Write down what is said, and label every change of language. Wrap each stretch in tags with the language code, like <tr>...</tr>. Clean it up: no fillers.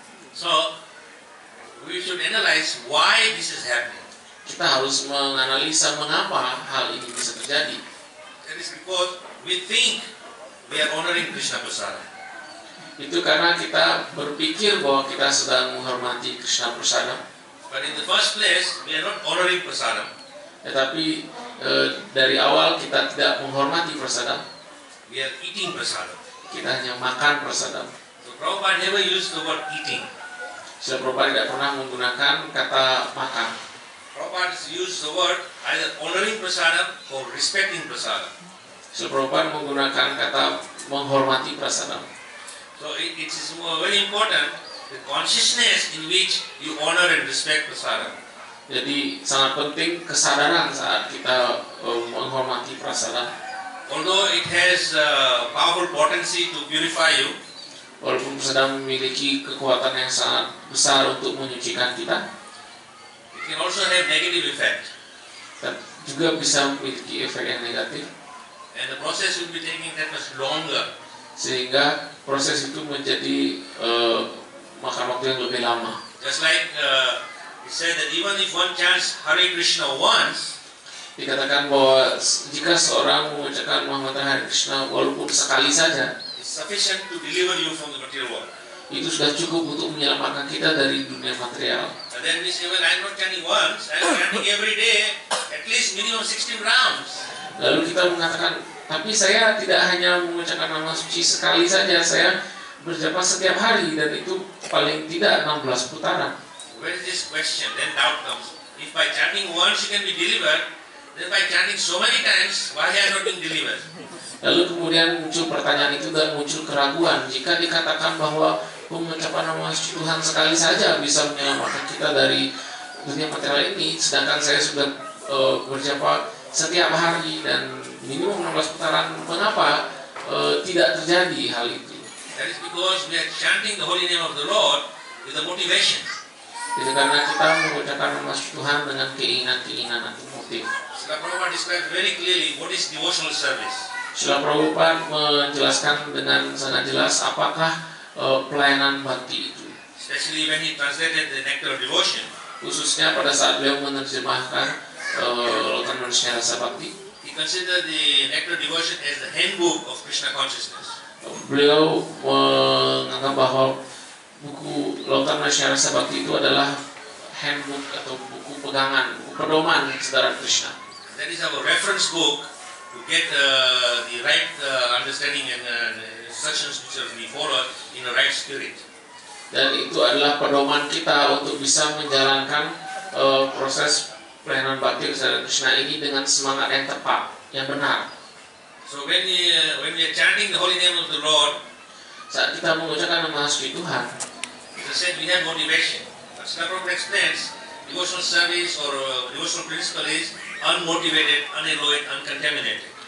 <en>So we should analyze why this is happening.</en> <id>Kita harus menganalisa mengapa hal ini bisa terjadi.</id> <en>That is because we think we are honoring Krishna prasadam.</en> <id>Itu karena kita berpikir bahwa kita sedang menghormati Krishna prasadam.</id> <en>But in the first place, we are not honoring prasadam.</en> <id>Tetapi dari awal kita tidak menghormati prasadam.</id> <en>We are eating prasadam.</en> <id>Kita hanya makan prasadam.</id> <en>So Prabhupada never used the word eating.</en> <id>Srila Prabhupada tidak pernah menggunakan kata makan.</id> <en>Prabhupada used the word either honoring prasadam or respecting prasadam.</en> <id>Srila Prabhupada menggunakan kata menghormati prasadam.</id> <en>So it is very important the consciousness in which you honor and respect prasadam.</en> <id>Jadi sangat penting kesadaran saat kita menghormati prasadam.</id> <en>Although it has powerful potency to purify you,</en> <id>Walaupun prasadam memiliki kekuatan yang sangat besar untuk menyucikan kita,</id> <en>it can also have negative effect.</en> <id>dan juga bisa memiliki efek yang negatif,</id> <en>And the process will be taking that much longer.</en> <id>sehingga proses itu menjadi makan waktu yang lebih lama.</id> <en>Just like it said that even if one chants Hare Krishna once,</en> <id>Dikatakan bahwa jika seorang mengucapkan Muhammad Hare Krishna walaupun sekali saja,</id> <en>it's sufficient to deliver you from the material world.</en> <id>itu sudah cukup untuk menyelamatkan kita dari dunia material.</id> <en>And then we say, well, I'm not chanting once, I'm chanting every day, at least minimum 16 rounds.</en> <id>Lalu kita mengatakan, tapi saya tidak hanya mengucapkan nama suci sekali saja, saya berjapa setiap hari dan itu paling tidak 16 putaran.</id> <en>Where is this question? Then doubt comes. If by chanting once you can be delivered, then by chanting so many times, why are not being delivered?</en> <id>Lalu kemudian muncul pertanyaan itu dan muncul keraguan. Jika dikatakan bahwa pengucapan nama suci Tuhan sekali saja bisa menyelamatkan kita dari dunia material ini, sedangkan saya sudah berjapa setiap hari dan minimum 16 putaran, mengapa tidak terjadi hal itu?</id> <en>That is because we are chanting the holy name of the Lord with a motivation.</en> <id>Jadi karena kita mengucapkan nama suci Tuhan dengan keinginan-keinginan atau motif.</id> <en>Srila Prabhupada described very clearly what is devotional service.</en> <id>Srila Prabhupada menjelaskan dengan sangat jelas apakah pelayanan bakti itu.</id> <en>Especially when he translated the Nectar of Devotion,</en> <id>Khususnya pada saat beliau menerjemahkan Lautan Manusia Rasa Bakti,</id> <en>he considered the Nectar of Devotion as the handbook of Krishna consciousness.</en> <id>beliau menganggap bahwa buku Lautan Manusia Rasa Bakti itu adalah handbook atau buku pegangan, buku pedoman saudara Krishna.</id> <en>That is our reference book to get the right understanding and instructions which are to be followed in the right spirit.</en> <id>Dan itu adalah pedoman kita untuk bisa menjalankan proses pelayanan bakti saudara Krishna ini dengan semangat yang tepat, yang benar.</id> <en>So when we are chanting the holy name of the Lord,</en> <id>Saat kita mengucapkan nama suci Tuhan,</id> <en>as I said, we have motivation. But Srila Prabhupada explains, devotional service or devotional principle is unmotivated, unalloyed, uncontaminated.</en>